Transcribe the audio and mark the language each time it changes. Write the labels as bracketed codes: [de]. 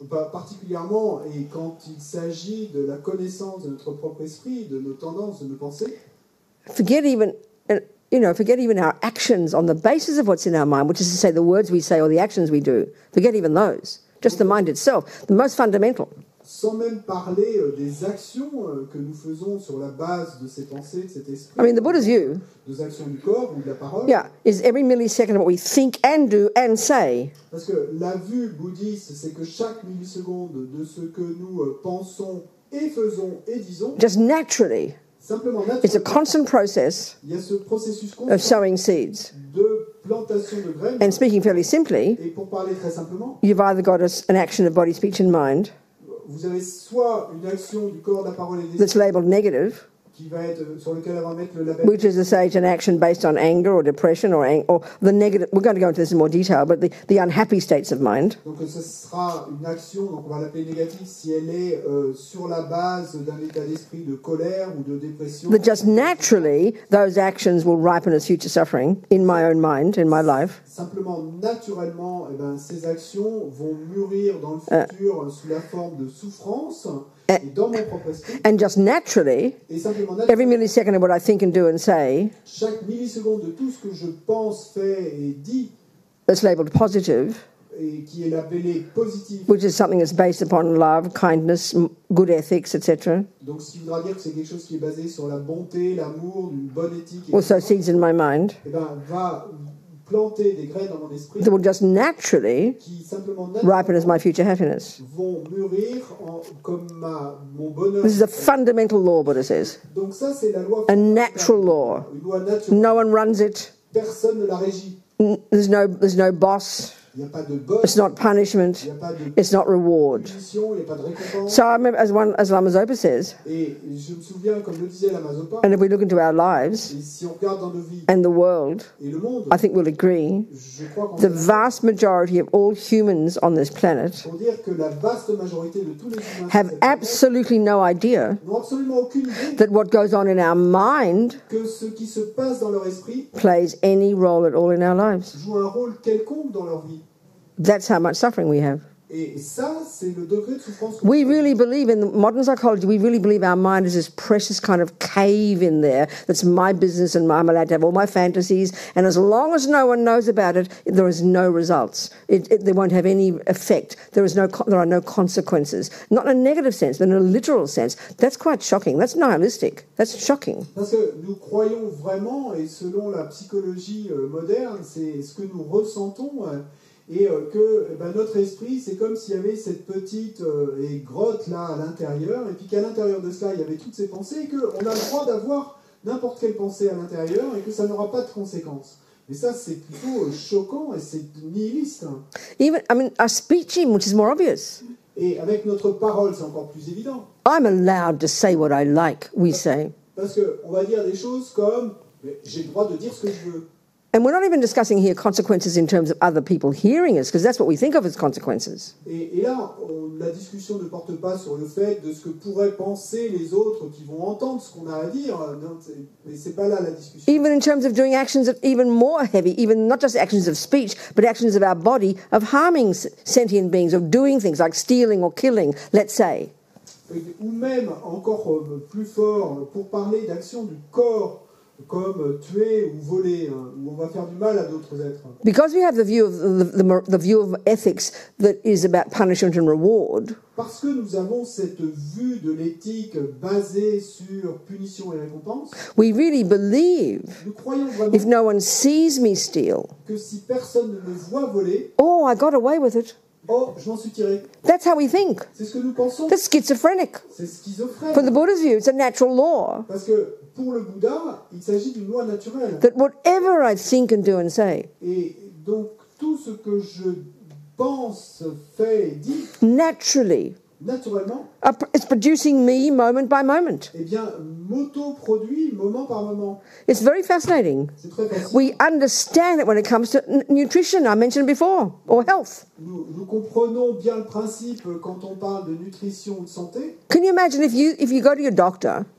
[fr] Particulièrement, et quand il s'agit de la connaissance de notre propre esprit, de nos tendances, de nos pensées. [en] Forget even our actions on the basis of what's in our mind, which is to say the words we say or the actions we do. Forget even those. Just the mind itself, the most fundamental. [fr] sans même parler des actions que nous faisons sur la base de ces pensées, de cet esprit. [en] I mean, the Buddha's view, [fr] Des actions du corps ou de la parole. [en] yeah, is every millisecond of what we think and do and say [fr] Parce que la vue bouddhiste, c'est que chaque milliseconde de ce que nous pensons et faisons et disons, [en] just naturally, [fr] simplement [en] it's a [fr] naturellement, [en] constant process [fr] il y a ce processus [en] of [fr] constant [en] sowing seeds. [fr] de plantation de graines. [en] And speaking fairly simply, [fr] Et pour parler très simplement, [en] you've either got an action of body, speech and mind [fr] vous avez soit une action du corps, de la parole et des [en] that's labelled negative, [fr] qui va être sur lequel on va mettre le label, [en] which is to say it's an action based on anger or depression or the negative. We're going to go into this in more detail, but the unhappy states of mind. [fr] donc ce sera une action, donc on va l'appeler négative si elle est sur la base d'un état d'esprit de colère ou de dépression. [en] That just naturally, those actions will ripen as future suffering in my own mind, in my life. [fr] Simplement, naturellement, eh ben, ces actions vont mûrir dans le futur sous la forme de souffrance et dans mon propre esprit. [en] And just naturally, [fr] Et simplement, [en] every millisecond of what I think and do and say [fr] chaque milliseconde de tout ce que je pense, fais et dis, [en] that's labelled positive, [fr] et qui est labellé positif, [en] which is something that's based upon love, kindness, good ethics, etc. [fr] donc ce qui voudra dire que c'est quelque chose qui est basé sur la bonté, l'amour, une bonne éthique, [en] Also [fr] etc., [en] seeds in my mind [fr] eh ben, va planter des graines dans mon esprit [en] that will just naturally [fr] qui simplement [en] ripen as my future happiness. [fr] vont mûrir comme mon bonheur. [en] This is a fundamental law, Buddha says. [fr] Donc ça, c'est la loi [en] A natural law. [fr] Une loi naturelle. [en] No one runs it. [fr] Personne ne la régit. [en] There's no boss. [fr] Il n'y a pas de boss, [en] It's not punishment. [fr] il n'y a pas de [en] It's not reward. [fr] punition, il n'y a pas de récompense. [en] So I remember, as Lama Zopa says, [fr] Et je me souviens, comme le disait Lama Zopa, [en] and if we look into our lives [fr] et si on regarde dans nos vies [en] and the world, [fr] et le monde, [en] I think we'll agree, [fr] je crois qu'on [en] the [fr] peut [en] vast majority of all humans on this planet [fr] pour dire que la vaste majorité de tous les humains sur [en] have [fr] cette planète [en] absolutely no idea [fr] n'ont absolument aucune idée [en] that what goes on in our mind [fr] que ce qui se passe dans leur esprit [en] plays any role at all in our lives. [fr] joue un rôle quelconque dans leur vie. [en] That's how much suffering we have. [fr] Et ça, c'est le degré de souffrance que [en] We really believe in modern psychology, we really believe our mind is this precious kind of cave in there that's my business and I'm allowed to have all my fantasies. And as long as no one knows about it, there is no results. They won't have any effect. There are no consequences. Not in a negative sense, but in a literal sense. That's quite shocking. That's nihilistic. That's shocking. [fr] Parce que nous croyons vraiment, et selon la psychologie moderne, c'est ce que nous ressentons, et que notre esprit, c'est comme s'il y avait cette petite grotte là à l'intérieur, et puis qu'à l'intérieur de cela, il y avait toutes ces pensées, et qu'on a le droit d'avoir n'importe quelle pensée à l'intérieur, et que ça n'aura pas de conséquences. Et ça, c'est plutôt choquant, et c'est nihiliste. [en] Even, our speech, which is more obvious. [fr] Et avec notre parole, c'est encore plus évident. [en] I'm allowed to say what I like, we say. [fr] Parce qu'on va dire des choses comme « j'ai le droit de dire ce que je veux ». [en] And we're not even discussing here consequences in terms of other people hearing us, because that's what we think of as consequences. [fr] Et là, la discussion ne porte pas sur le fait de ce que pourraient penser les autres qui vont entendre ce qu'on a à dire. Mais c'est pas là la discussion. [en] Even in terms of doing actions that even more heavy, even not just actions of speech, but actions of our body, of harming sentient beings, of doing things like stealing or killing, let's say. [fr] Ou même, encore plus fort, pour parler d'actions du corps, comme tuer ou voler, où on va faire du mal à d'autres êtres. [en] Because we have the view of the view of ethics that is about punishment and reward. [fr] Parce que nous avons cette vue de l'éthique basée sur punition et récompense. [en] We really believe [fr] Nous croyons vraiment [en] if no one sees me steal, [fr] que si personne ne me voit voler, [en] oh, I got away with it. [fr] oh, je m'en suis tiré. [en] That's how we think. [fr] C'est ce que nous pensons. [en] That's schizophrenic. [fr] C'est schizophrène. [en] From the Buddha's view, it's a natural law [fr] Parce que pour le Bouddha, il s'agit d'une loi naturelle. [en] that whatever I think and do and say, [fr] Et donc tout ce que je pense, fais et dis, [en] naturally, [fr] naturellement, [en] it's producing me moment by moment. [fr] eh bien, m'auto-produit moment par moment. [en] It's very fascinating. [fr] C'est très facile. [en] We understand it when it comes to nutrition, I mentioned before, or health. [fr] Nous comprenons bien le principe quand on parle de nutrition ou de santé. [en] Can you imagine if you go to your doctor,